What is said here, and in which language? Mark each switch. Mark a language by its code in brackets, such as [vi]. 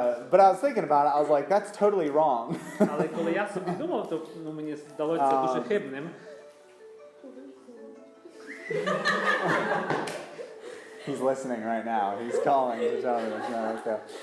[en] But I was thinking about it. I was like, that's totally wrong. [uk] Але коли я собі думав, то мені здалося це дуже хибним. [en] He's listening right now. He's calling to tell me it's not okay.